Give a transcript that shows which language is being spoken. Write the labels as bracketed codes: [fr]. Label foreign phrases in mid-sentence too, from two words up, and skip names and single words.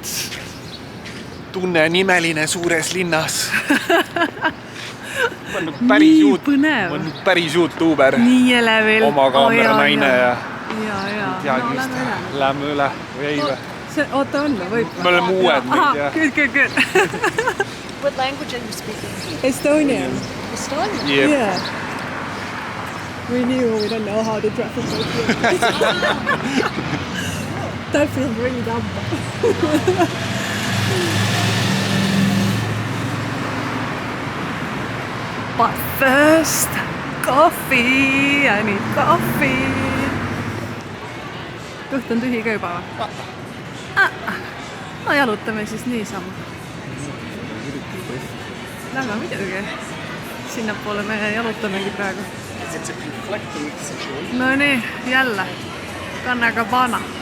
[et] Tunne on imeline suures linnas. Ma olen päris YouTuber. Nii elevil. Oma kaamera naine ja... Lähme üle või ei või? Oota on, võib? Me oleme uued nüüd, jah. [en] Good. What language are you speaking? Estonian. Estonian? Yeah. We don't know how the traffic goes. That feels really dumb. But first, coffee. I need coffee. [et] Kõht on tühi ka juba või? No jalutame siis niisama. Lähme muidugi. Sinnapoole me jalutamegi praegu. No nii, jälle. Kannega Bana.